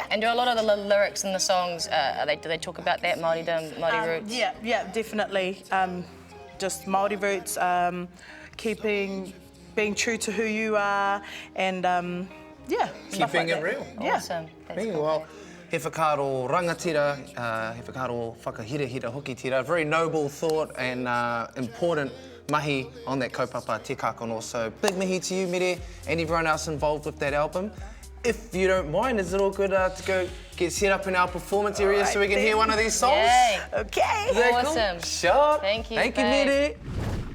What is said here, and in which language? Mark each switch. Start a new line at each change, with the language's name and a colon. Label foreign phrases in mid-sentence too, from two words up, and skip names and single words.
English: And do a lot of the lyrics in the songs, do they talk about that Māori roots? Yeah, definitely. Just Māori roots, being true to who you are, and Keeping it real. Awesome. That's cool. Well,
Māori: he whakaaro rangatira, he whakaaro whakahirahira hoki tira.
English: Very noble thought and important mahi on that kaupapa Te Kākano. So big mahi to you, Mere, and everyone else involved with that album. If you don't mind, is it all good to go get set up in our performance area so we can hear one of these songs? Yay. Okay. Is that Awesome. Cool? Sure. Thank you, Thank you, babe. Mere.